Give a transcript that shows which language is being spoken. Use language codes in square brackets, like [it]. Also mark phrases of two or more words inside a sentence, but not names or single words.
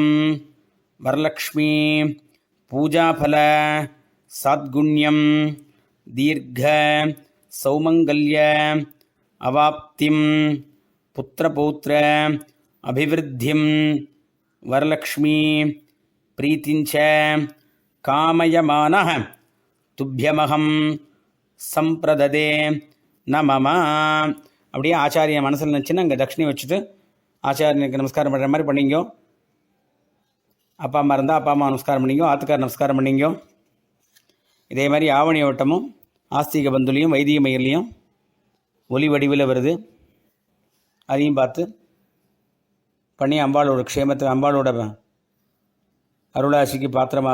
[sa] वरलक्ष्मी पूजाफल साद्गुण्यं दीर्घ सौमंगल्य अवाप्तिं पुत्रपौत्र अभिवृद्धिं वरलक्ष्मी प्रीतिंच कामयमानः तुभ्यमहं संप्रददे न मम। [ta] அப்படியே ஆச்சாரிய மனசில் நினச்சின்னு அங்கே தட்சிணை வச்சுட்டு ஆச்சாரியனுக்கு நமஸ்காரம் பண்ணுற மாதிரி பண்ணிங்கோ. அப்பா அம்மா இருந்தால் அப்பா அம்மா நமஸ்காரம் பண்ணிங்கோ, ஆத்துக்கார் நமஸ்காரம் பண்ணிங்கோ. இதே மாதிரி ஆவணி ஓட்டமும் ஆஸ்திக பந்துலையும் வைதிக மயிலையும் ஒலி வடிவில் வருது, அதையும் பார்த்து பண்ணி அம்பாளோட க்ஷேமத்தை அம்பாளோட அருளாசிக்கு பாத்திரமாகுங்கோ.